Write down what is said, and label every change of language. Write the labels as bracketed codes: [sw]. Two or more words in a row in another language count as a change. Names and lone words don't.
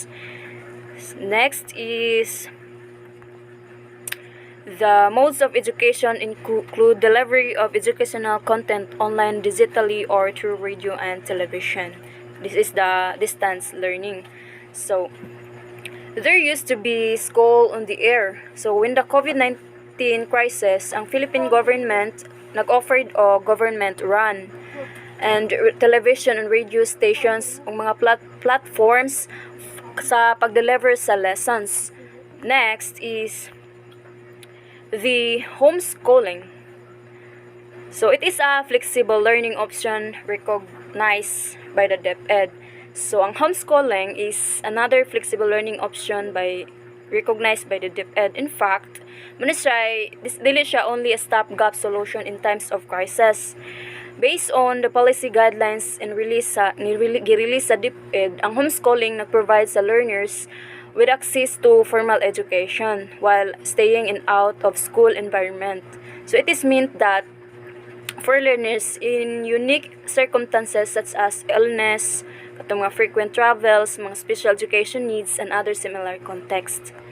[en] Next is the modes of education include delivery of educational content online, digitally, or through radio and television. This is the distance learning. So, there used to be school on the air. So, when the COVID-19 crisis, [ceb] ang [en] Philippine government [ceb] nag-offered o [en] government run and television and radio stations [ceb] ang mga platforms sa pag-deliver sa lessons. [en] Next is the homeschooling. So it is a flexible learning option recognized by the DepEd. So ang homeschooling is another flexible learning option recognized by the DepEd. In fact, [ceb] dili siya [en] only a stopgap solution in times of crisis. Based on the policy guidelines [ceb] girelease sa DepEd, ang homeschooling nag-provide sa [en] learners with access to formal education while staying in out-of-school environment. So it is meant that for learners in unique circumstances such as illness, [ceb] katong mga [en] frequent travels, mga special education needs, and other similar contexts.